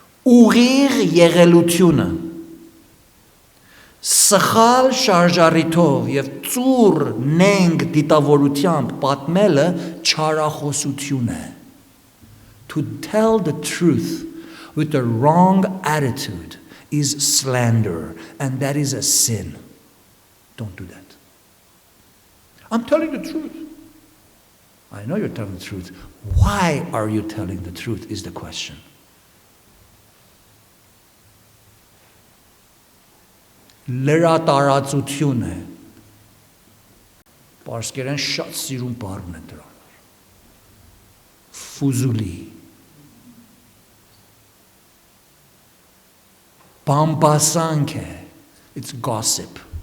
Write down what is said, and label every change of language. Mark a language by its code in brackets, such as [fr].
[hy] Ուղիղ եղելությունը սխալ շարժառիթով եւ ծուռ նենգ դիտավորությամբ պատմելը չարախոսություն է։ [en] To tell the truth with a wrong attitude is slander, and that is a sin. Don't do that. I'm telling the truth. I know you're telling the truth. Why are you telling the truth is the question. [hy] Լրատարածություն է։ Պարսկերեն շատ սիրուն բառն է դրան։ Ֆուզուլի։ Բամբասանք է։ [en] It's gossip.